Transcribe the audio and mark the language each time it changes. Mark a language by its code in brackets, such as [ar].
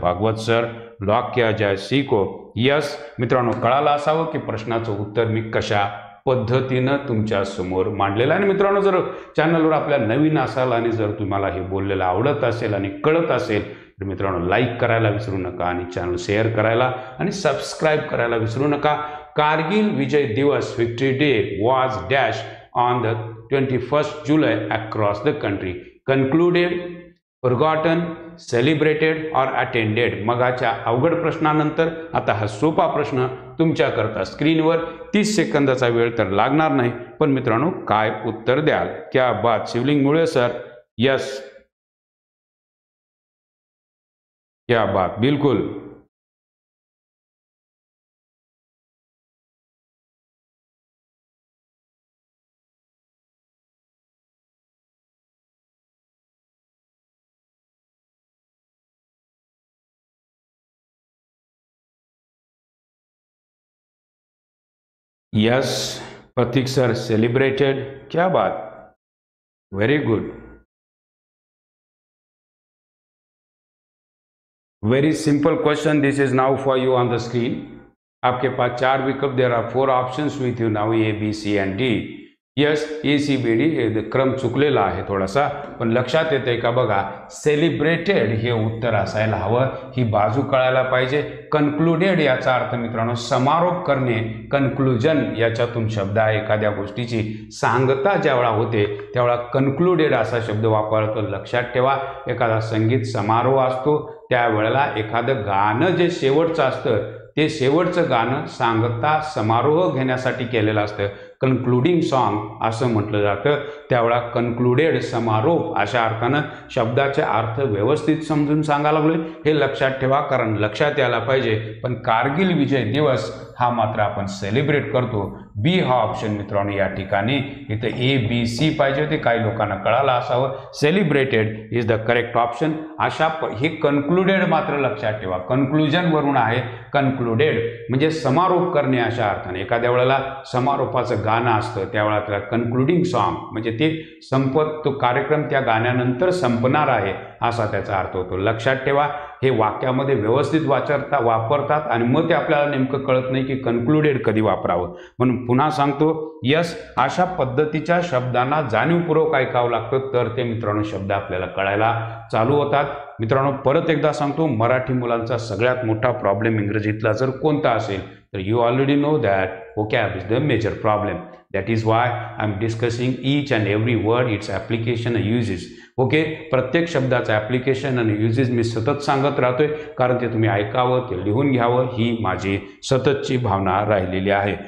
[mr] Bhagwat sir, [hi] lock किया जाय Seiko. [mr] Yes मित्रांनो, कळालं असावं की प्रश्नाचं उत्तर मी कशा पद्धतीनं तुमच्या समोर मांडलेलं आहे. आणि मित्रांनो, जर चॅनलवर आपल्या नवीन असाल आणि जर तुम्हाला हे बोललेलं आवडत असेल आणि कळत असेल तर मित्रांनो लाईक करायला विसरू नका आणि चॅनल शेअर करायला आणि सबस्क्राईब करायला विसरू नका. [en] Kargil Vijay Diwas, victory day, was dash on the 21st July across the country. Concluded, forgotten, celebrated और attended. [mr] मगाच्या अवघड प्रश्नानंतर आता हा सोपा प्रश्न तुमच्याकरता स्क्रीनवर. 30 सेकंदाचा वेळ तर लागणार नाही, पण मित्रांनो काय उत्तर द्याल? [hi] क्या बात, शिवलिंग मुळे सर. यस, क्या बात, बिल्कुल. [en] Yes, Pratik sir, celebrated. [hi] क्या बात, [en] Very good. Very simple question, this is now for you on the screen. [hi] आपके पास 4 विकल्प, [en] There are 4 options with you now, A, B, C and D. [mr] Yes, ACBD क्रम चुकलेला आहे थोडासा, पण लक्षात येते का बघा, सेलिब्रेटेड हे उत्तर असायला हवं, ही बाजू कळायला पाहिजे. कन्क्लुडेड याचा अर्थ मित्रांनो समारोप करणे, कन्क्लुजन याच्यातून शब्द आहे. एखाद्या गोष्टीची सांगता ज्यावेळा होते त्यावेळा कन्क्लुडेड असा शब्द वापरतो. लक्षात ठेवा, एखादा संगीत समारोह असतो त्यावेळेला एखादं गाणं जे शेवटचं असतं ते शेवटचं गाणं सांगता समारोह घेण्यासाठी केलेलं असतं, कन्क्लुडिंग सॉन्ग असं म्हटलं जातं. त्यावेळा कन्क्लुडेड समारोप अशा अर्थानं शब्दाचे अर्थ व्यवस्थित समजून सांगायला लागले हे लक्षात ठेवा, कारण लक्षात यायला पाहिजे. पण कारगिल विजय दिवस हा मात्र आपण सेलिब्रेट करतो. बी हा ऑप्शन मित्रांनो या ठिकाणी, इथं ABC पाहिजे होते, काही लोकांना कळालं असावं. Celebrated is the correct option. हे कन्क्लुडेड मात्र लक्षात ठेवा, कन्क्लुजन वरून आहे. कन्क्लुडेड म्हणजे समारोप करणे अशा अर्थाने. एखाद्या वेळेला समारोपाचं गाणं असतं त्यावेळेला त्याला कन्क्लुडिंग सॉन्ग म्हणजे ते तो कार्यक्रम त्या गाण्यानंतर संपणार आहे असा त्याचा अर्थ होतो. लक्षात ठेवा, हे वाक्यामध्ये व्यवस्थित वापरतात आणि मग ते आपल्याला नेमकं कळत नाही की कन्क्लुडेड कधी वापरावं. म्हणून पुन्हा सांगतो, यस, अशा पद्धतीच्या शब्दांना जाणीवपूर्वक ऐकावं लागतं तर ते मित्रांनो शब्द आपल्याला कळायला चालू होतात. मित्रांनो परत एकदा सांगतो, मराठी मुलांचा सगळ्यात मोठा प्रॉब्लेम इंग्रजीतला जर कोणता असेल तर [en] You already know that vocab is the major problem. That is why I am discussing each and every word, its application and uses. [mr] Okay, प्रत्येक शब्दाचं ॲप्लिकेशन आणि युजेस मी सतत सांगत राहतोय, कारण ते तुम्ही ऐकावं, ते लिहून घ्यावं ही माझी सततची भावना राहिलेली आहे.